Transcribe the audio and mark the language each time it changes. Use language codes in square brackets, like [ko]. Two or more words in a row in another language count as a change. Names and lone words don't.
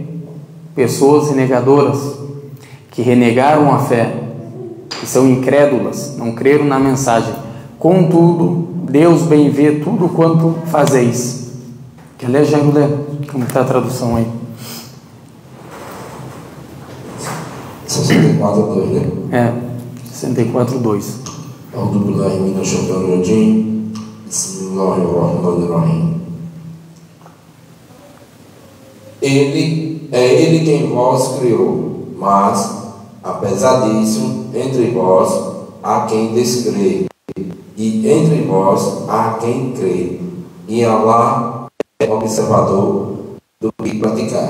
[pt] Pessoas renegadoras, que renegaram a fé, que são incrédulas, não creram na mensagem. Contudo, Deus bem vê tudo quanto fazeis. Quer ler, Jairo? Lê. Como está a tradução aí? 64:2, né? É, 64:2. [ar] أعوذ بالله من الشيطان الرجيم. بسم الله الرحمن الرحيم. [pt] Ele quem vos criou, mas, apesar disso, entre vós há quem descrê, e entre vós há quem crê, e Allah é observador do que praticais.